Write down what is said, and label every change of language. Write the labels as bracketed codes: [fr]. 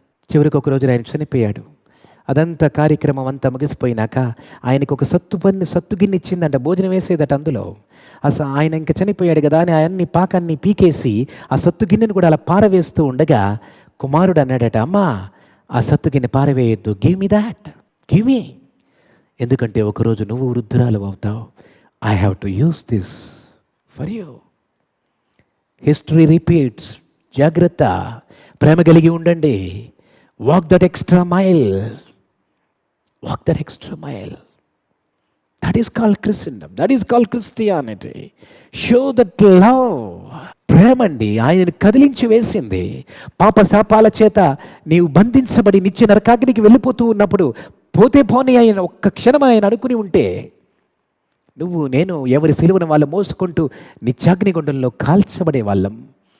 [te] చివరికి ఒక రోజున ఆయన చనిపోయాడు. అదంతా కార్యక్రమం అంతా ముగిసిపోయినాక ఆయనకు ఒక సత్తు గిన్నె ఇచ్చిందంట, భోజనం వేసేదట అందులో. అసలు ఆయన ఇంకా చనిపోయాడు కదా అని ఆయన్ని పాకాన్ని పీకేసి ఆ సత్తు గిన్నెను కూడా అలా పారవేస్తూ ఉండగా కుమారుడు అన్నాడట, అమ్మా ఆ సత్తు గిన్నె పారవేయొద్దు, [en] Give me that, give me. [te] ఎందుకంటే ఒకరోజు నువ్వు వృద్ధురాలు అవుతావు. [en] I have to use this for you. History repeats. [te] జాగ్రత్త, ప్రేమ కలిగి ఉండండి. [en] Walk that extra mile. Walk that extra mile. That is called Christendom. That is called Christianity. Show that love. [te] ప్రేమండి ఆయనను కదిలించి వేసింది. పాప శాపాల చేత నీవు బంధించబడి నిత్య నరకాగ్నికి వెళ్ళిపోతూ ఉన్నప్పుడు పోతే పోనీ ఆయన ఒక్క క్షణం ఆయన అనుకుని ఉంటే, నువ్వు నేను ఎవరి సిలువను వాళ్ళు మోసుకుంటూ నిత్యాగ్నిగుండంలో కాల్చబడే వాళ్ళం.